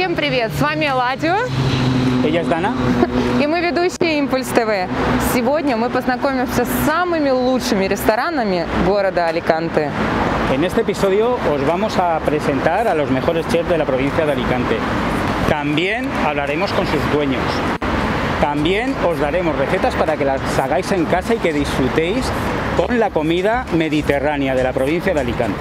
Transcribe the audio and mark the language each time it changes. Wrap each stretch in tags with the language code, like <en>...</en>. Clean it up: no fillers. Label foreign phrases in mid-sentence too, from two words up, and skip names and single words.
<ru>привет! С вами Эладио.</ru> <es>Ella es Dana.</es> <ru>И мы ведущие Импульс ТВ. Сегодня мы познакомимся с самыми лучшими ресторанами города Аликанте.</ru> <es>En este episodio os vamos a presentar a los mejores chefs de la provincia de Alicante. También hablaremos con sus dueños. También os daremos recetas para que las hagáis en casa y que disfrutéis con la comida mediterránea de la provincia de Alicante.</es>